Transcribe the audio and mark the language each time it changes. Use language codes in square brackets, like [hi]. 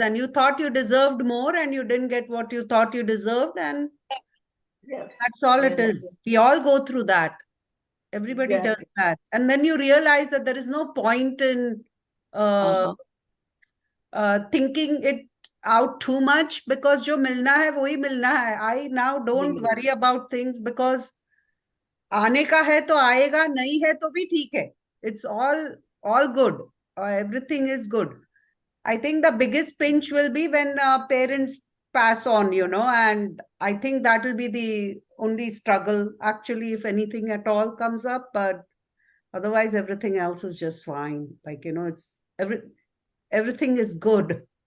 [en] And you thought you deserved more and you didn't get what you thought you deserved. And Yes. that's all it is. We all go through that. Everybody does Exactly. that. And then you realize that there is no point in thinking it out too much, because [hi] जो मिलना है वही मिलना है. [en] I now don't worry about things because [hi] आने का है तो आएगा, नहीं है तो भी ठीक है. [en] It's all good. Everything is good. I think the biggest pinch will be when parents pass on, and I think that will be the only struggle, actually, if anything at all comes up. But otherwise, everything else is just fine. Like, it's everything is good.